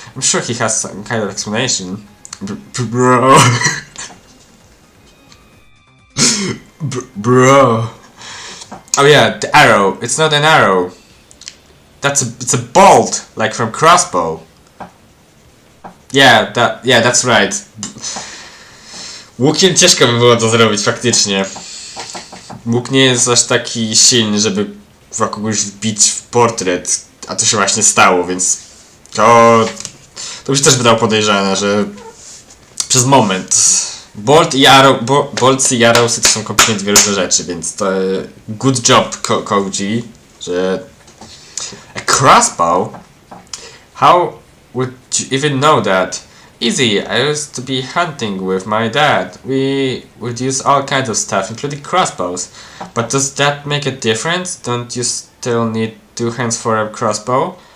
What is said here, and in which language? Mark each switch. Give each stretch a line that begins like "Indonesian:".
English: I'm sure he has some kind of explanation. Bro. Bro. Oh yeah, the arrow. It's not an arrow. It's a bolt, like from crossbow. Yeah, that's right.
Polish: Łukiem ciężko by było to zrobić, faktycznie. Łuk nie jest aż taki silny, żeby kogoś wbić w portret, a to się właśnie stało, więc to już też wydało podejrzane, że przez moment bolts i arrowsy to są kompletnie dwie różne rzeczy, więc to
English: good job
Polish: Koji, że a crossbow?
English: How would you even know that? Easy, I used to be hunting with my dad. We would use all kinds of stuff, including crossbows. But does that make a difference? Don't you still need 2 hands for a crossbow?